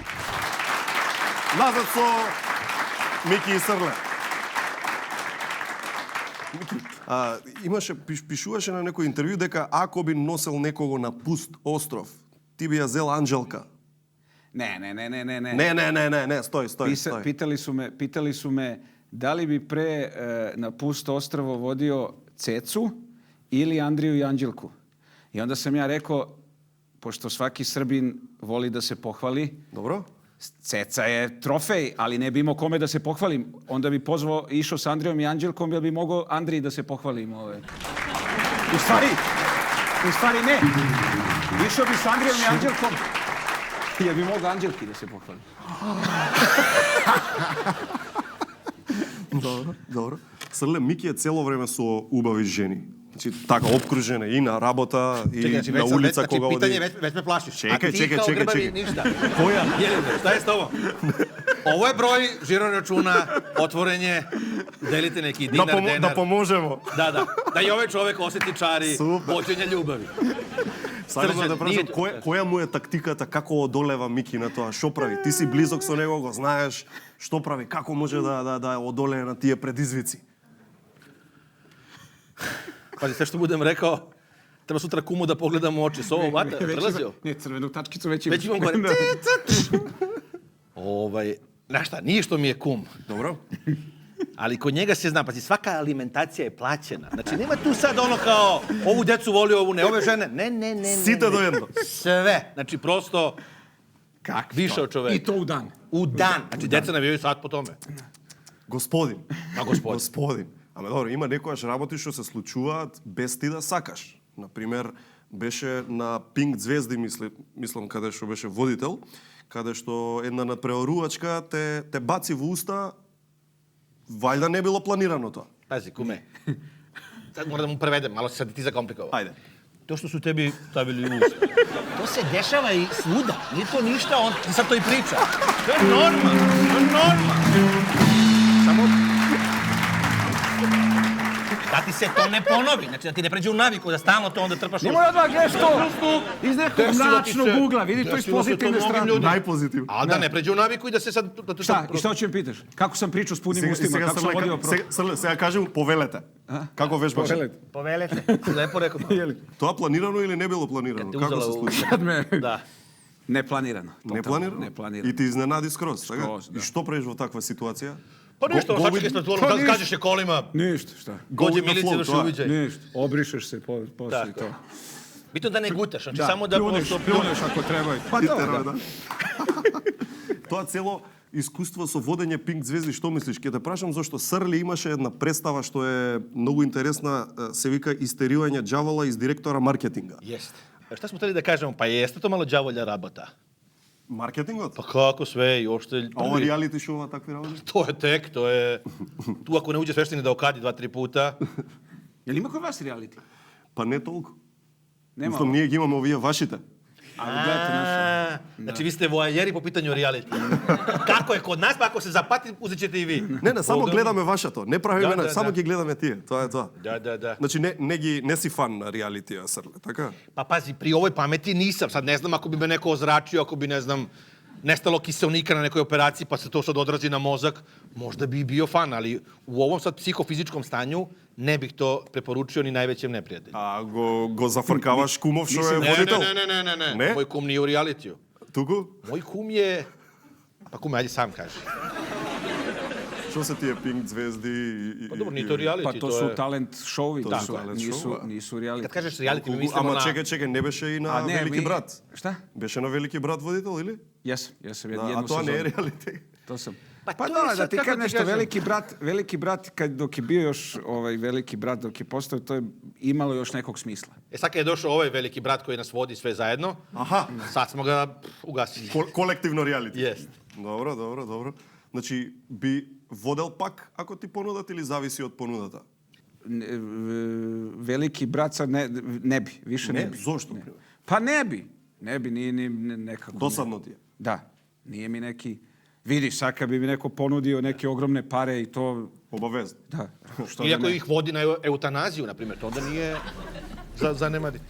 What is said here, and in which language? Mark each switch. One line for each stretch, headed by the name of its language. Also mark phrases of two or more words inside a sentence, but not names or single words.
Macedonian: Назад со Мики и Срле. Мики, пишуваше на некој интервју дека ако би носел некого на пуст остров, ти би ја зел Анџелка. Не. Не, стој.
Serbian: Питали su me da li bi pre na pusto ostrvo vodio Cecu ili Andriju i Anđelku. I onda sam ja rekao, pošto svaki Srbin voli da se pohvali, dobro. Ceca je trofej, ali ne bi imao kome da se pohvalim. Onda bi pozvao, išao s Andrijom i Anđelkom, jer bi mogao Andriji da se pohvalim. U stvari ne. Išao bi s Andrijom i Anđelkom, jer bi mogao Anđelki da se pohvalim. Dobro.
Macedonian: Срле, Мики е цело време со убави жени. Значи, така, обкружена и на работа, и на улица кога оди. Питање веќе ме плашиш. Чекај. Ништа. Која?
Serbian: Šta je s tobom? Ovo je broj žiro računa, otvorenje, delite neki dinar. Да поможемо. Da i ovaj čovek oseti čari vođenja ljubavi.
Macedonian: Сакам да прашам, која му е тактиката, како одолева Мики на тоа? Што прави? Ти си близок со него, го знаеш, што прави? Како може да одолее на тие предизвици?
Serbian: Pazi, sve što budem rekao, treba sutra kumu da pogledam u oči. S ovom vata, prelazio? Ne, crvenu tačkicu već imam. Već imam gore. Znaš šta, nije što mi je kum. Dobro. Ali kod njega se zna, pazi, svaka alimentacija je plaćena. Znači, nema tu sad ono kao, ovu decu volio, ovu ne, ove žene. Ne. Site do jedno. Sve. Znači, prosto, više od čoveka. I to u dan. U dan. Znači, deca navijaju sad po tome. Господин. А, господин. Господин.
Macedonian: Ама добро, има некојаш работи што се случуваат без ти да сакаш. Например, беше на Пинк Звезди, мислам, каде што беше водител, каде што една надпреварувачка те баци во уста, вајда не било планирано тоа.
Serbian: Пази, куме. Sad moram da mu prevedem, malo se sad ti zakomplikovao. Ajde. To što su tebi stavili u usta. To se dešava i svuda. Nije to ništa, on ti sad to i priča. To je normalno. To je normalno. Samo... Da ti se to ne ponovi. Znači da ti ne pređe u naviku, da stalno to onda trpaš. Ne mora da gledeš to iz nekog mračnog ugla, vidi to iz pozitivne strane. Najpozitivno. Ali da ne pređe u naviku i da se sad... Šta? I šta ću mi pitaš? Kako sam pričao s punim ustima? Kako sam vodio pro...
Macedonian: Сега кажем повелете. Како веш баш? Повелете. Лепо рекao. Тоа планирано или не било планирано? Како се случи? Да. Непlanirano. Непlanirano? И ти изненади скроз, така? И што правиш во таква ситуација?
Serbian: Pa ništa, sačekaj na tvoru, da kažeš je kolima. Ništa, šta? Dođe milicija da se uviđaj. Ništa, obrišeš se posle to. Bitno da ne gutaš, znači samo da... Pljuneš ako treba. Pa da.
Macedonian: Тоа цело искуство со водење Пинк Звезди, што мислиш? Ке те прашам зашто Срли имаше една представа што е многу интересна, се вика Истерување џавола из директора маркетинга.
Serbian: Jeste. Šta smo hteli da kažemo? Pa jeste to malo đavolja rabota.
Macedonian: Маркетингот?
Serbian: Pa kako sve i uopšte... A ovo
English: reality show
Serbian: takvi работи? To je tek, to je... Tu ako ne uđe svešteni da okadi 2-3 puta... Jel ima kod vas reality?
Macedonian: Па не толку. Нема. Мислам, ние ги имаме овие вашите.
Serbian: Znači vi ste voajeri po pitanju reality. Kako je kod nas, pa ako se zapati, uzet ćete i vi.
Macedonian: Не, само гледаме вашето. Не правиме, само ги гледаме тие. Тоа е тоа.
Serbian: Da.
Macedonian: Значи не си фан на реалитија, Срле, така?
Serbian: Pa pazi, pri ovoj pameti nisam. Sad ne znam ako bi me neko ozračio, ako bi, ne znam, nestalo kiselnika na nekoj operaciji, pa se to sad odrazi na mozak, možda bi bio fan, ali u ovom sad psihofizičkom stanju ne bih to preporučio ni najvećem neprijatelju.
Macedonian: A го зафркаваш кумов што е водител?
Serbian: Ne. Moj kum nije u realitiju.
Macedonian: Туку?
Serbian: Moj kum je... Pa kume, ajde sam kaži.
Macedonian: Што се тие Пинк Звезди и...
Serbian: Pa dobro, nije to reality, Pa to su
English: talent show-
Serbian: ovi, nisu reality. Kad kažeš reality, mi mislimo na...
Macedonian: Ама чекај, не беше и на Велики брат.
Serbian: Šta?
Macedonian: Беше на Велики брат водител, или?
Serbian: Jesam jednu
Macedonian: А тоа не е реалити.
Serbian: To sam. Pa da ti kažem nešto, Veliki brat, dok je bio još Veliki brat, dok je postao, to je imalo još nekog smisla. Sad kad je došao ovaj Veliki brat koji nas vodi sve zajedno, sad smo ga ugasili.
Macedonian: Колективно реалити.
Serbian: Jest.
Macedonian: Добро. Значи, би водел пак ако ти понудат или зависи од понудата?
Serbian: Veliki brat sad ne bi, više ne bi. Зошто? Pa ne bi, nije nekako. Dosadno ti je? Da, nije mi neki... Vidiš, sad kad bi mi neko ponudio neke ogromne pare i to... Obavezno. Da. Ili ako ih vodi na eutanaziju, na primjer, to onda nije zanemariti.